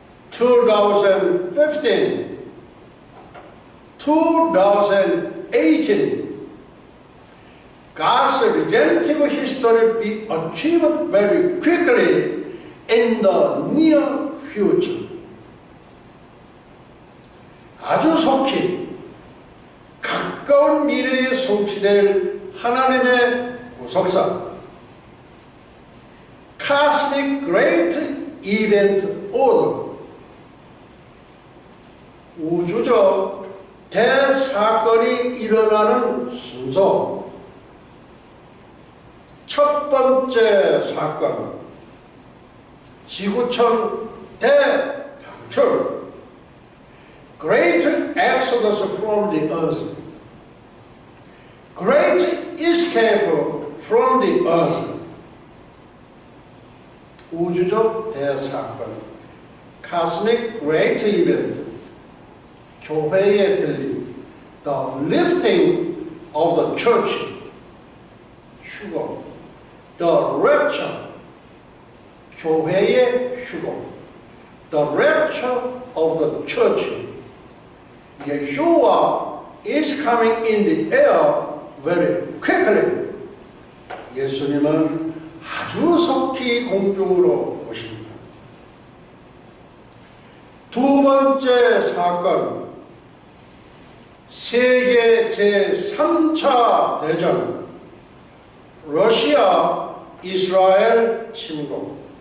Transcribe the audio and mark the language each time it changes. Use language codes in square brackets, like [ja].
[en] 2015, 2018, God's redemptive history be achieved very quickly in the near future. [ko] 아주 속히 가까운 미래에 성취될 하나님의 구속사 [en] Cosmic Great Event Order, [ko] 우주적 대사건이 일어나는 순서. 첫 번째 사건, 지구촌 대방출, [en] Great Exodus from the Earth, Great Escape from the Earth. [ko] 우주적 대사건, [en] Cosmic Great Event, [ko] 교회의 들림, [en] The Lifting of the Church, 휴거, The Rapture, [ko] 교회의 휴거, [en] The Rapture of the Church. Yeshua is coming in the air very quickly. [ko] 예수님은 아주 속히 공중으로 오십니다. 두 번째 사건, 세계 제3차 대전, 러시아 이스라엘 침공.